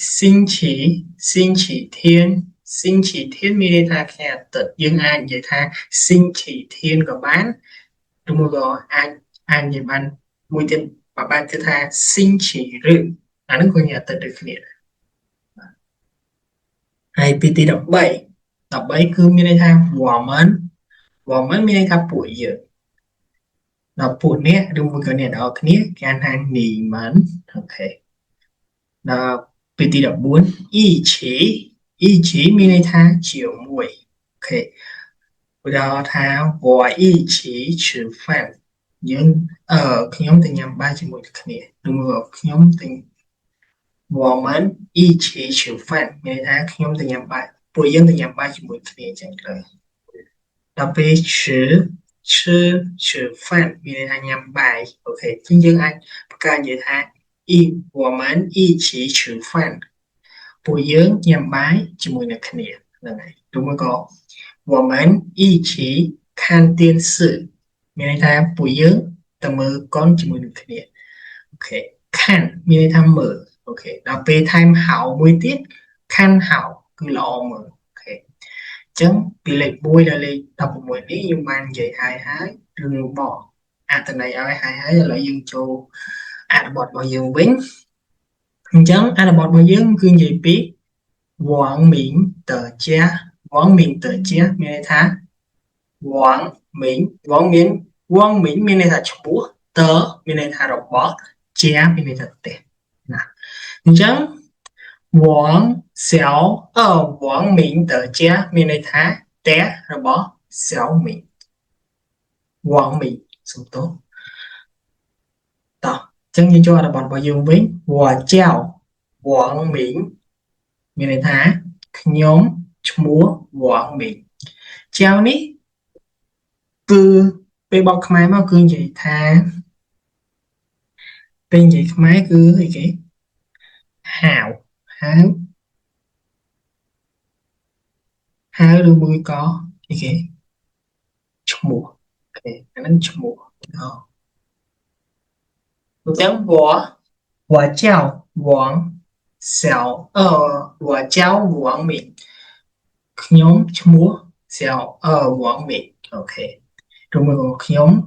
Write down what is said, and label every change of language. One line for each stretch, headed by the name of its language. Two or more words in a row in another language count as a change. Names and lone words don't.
Khmer: 星期天មានន័យថាថ្ងៃអាទិត្យយើងអាចនិយាយថា星期天ក៏បានឬមកក៏អាចនិយាយបានមួយទៀតបែបទៀតថា星期日អានឹងគឺថ្ងៃអាទិត្យដូចគ្នាហើយពីទី13គឺមានន័យថា我们មានន័យថាពួកយើងដល់ពួកអ្នកឬមួយ ក៏អ្នកនរគ្នាគេហៅថា你们អូខេដល់ពីទី14 一起មានន័យថាជាមួយអូខេឧទាហរណ៍ថា
Chinese: 我一起吃饭
Khmer: យើងខ្ញុំទៅញ៉ាំបាយជាមួយគ្នាឬមកខ្ញុំទៅ
Chinese: 我们一起吃饭
Khmer: មានន័យថាខ្ញុំទៅ ញ៉ាំបាយពួកយើងទៅញ៉ាំបាយជាមួយគ្នាអញ្ចឹងទៅដល់ពេល吃饭មានន័យថាញ៉ាំបាយអូខេអញ្ចឹងយើងអាចបង្កើតនិយាយថា
Chinese: 我们一起吃饭
Khmer: ពួកយើងញ៉ាំបាយជាមួយនឹងគ្នា ហ្នឹងហើយឬមួយក៏
Chinese: 我们一起看电视
Khmer: មានន័យថាពួកយើងទៅមើលកុនជាមួយនឹងគ្នាអូខេ看មាន ន័យថាមើលអូខេដល់ពេលថែមហៅមួយទៀតខាន់ហៅគឺល្អមើលអូខេអញ្ចឹង ពីលេខ1ដល់លេខ16នេះខ្ញុំបាននិយាយហើយឬមកអត្ថន័យឲ្យហើយឥឡូវយើងចូលអត្ថបទរបស់យើងវិញអញ្ចឹងអត្ថបទរបស់យើងគឺនិយាយពី
Chinese: 王明的家王明的家
Khmer: មានន័យថា王明មានន័យថាឈ្មោះតមានន័យថារបស់ជាមានន័យថាផ្ទះណាអញ្ចឹង
Chinese: 王明的家
Khmer: មានន័យថាផ្ទះរបស់小明王明សំទោសតោះអញ្ចឹងយើងចូលអត្ថបទរបស់យើងវិញ
Chinese: 我叫王明
Khmer: មានន័យថាខ្ញុំឈ្មោះ王明ចៅនេះគឺពេលបកខ្មែរមកគឺនិយាយថាពេលនិយាយខ្មែរគឺអីគេហៅ ឬមួយក៏អីគេឈ្មោះអូខេអាហ្នឹងឈ្មោះអញ្ចឹង
Chinese: 我叫我叫王明
Khmer: ខ្ញុំឈ្មោះ王明អូខេឬមួយក៏ខ្ញុំ